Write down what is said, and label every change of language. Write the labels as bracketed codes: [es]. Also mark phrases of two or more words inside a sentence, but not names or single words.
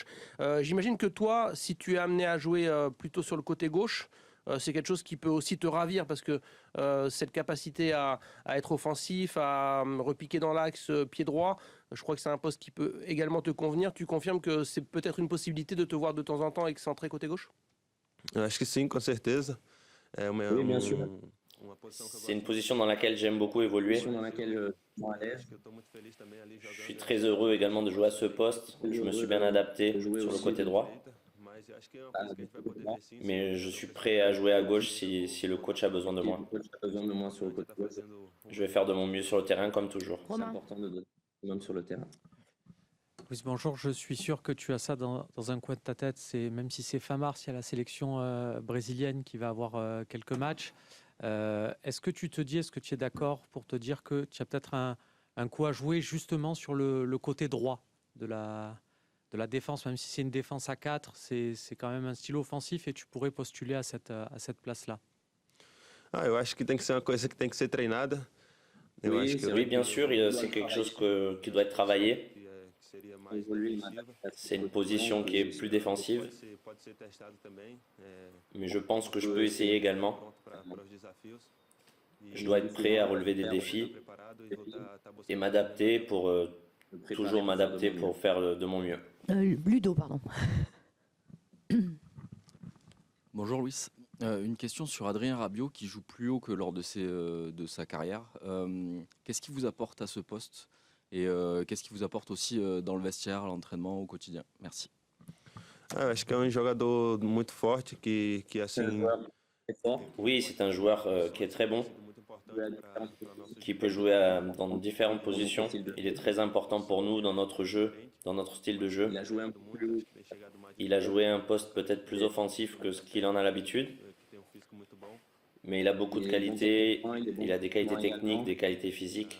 [fr] J'imagine que toi, si tu es amené à jouer plutôt sur le côté gauche, c'est quelque chose qui peut aussi te ravir parce que cette capacité à être offensif, à repiquer dans l'axe pied droit, je crois que c'est un poste qui peut également te convenir. Tu confirmes que c'est peut-être une possibilité de te voir de temps en temps excentré côté gauche? [pt] Eu acho que sim, com certeza. [fr] Oui, bien sûr. [pt] Uma posição que eu [fr] C'est une position dans laquelle j'aime beaucoup évoluer. Dans laquelle je suis à l'aise. [pt] acho que eu tô muito feliz também ali [fr] Je [pt] jogando. [fr] suis très heureux également de jouer à ce poste. Je me suis bien adapté sur le côté droit. [pt] Mas eu acho que é uma coisa que a gente vai poder ver sim. [fr] Mais je suis prêt à jouer à gauche si le coach a besoin de moi. Le coach a besoin de moi sur le côté gauche. Je vais faire de mon mieux sur le terrain comme toujours. C'est important de donner même sur le terrain. Oui, bonjour, je suis sûr que tu as ça dans un coin de ta tête. Même si c'est fin mars, il y a la sélection brésilienne qui va avoir quelques matchs. Est-ce que tu es d'accord pour te dire que tu as peut-être un coup à jouer justement sur le côté droit de la défense, même si c'est une défense à 4, c'est quand même un style offensif et tu pourrais postuler à cette place-là? [pt] Eu acho que tem que ser uma coisa que tem que ser treinada, [fr] Oui, bien sûr, c'est quelque chose qui doit être travaillé. C'est une position qui est plus défensive, mais je pense que je peux essayer également. Je dois être prêt à relever des défis et m'adapter pour toujours m'adapter pour faire de mon mieux. Ludo, pardon. Bonjour Louis. Une question sur Adrien Rabiot qui joue plus haut que lors de sa carrière. Qu'est-ce qui vous apporte à ce poste et qu'est-ce qui vous apporte aussi dans le vestiaire, à l'entraînement, au quotidien? Merci. [pt] Acho que é jogador muito forte que assim. [fr] Oui, c'est un joueur qui est très bon, qui peut jouer dans différentes positions. Il est très important pour nous dans notre jeu, dans notre style de jeu. Il a joué un poste peut-être plus offensif que ce qu'il en a l'habitude, mais il a beaucoup de qualités, il a des qualités techniques, des qualités physiques.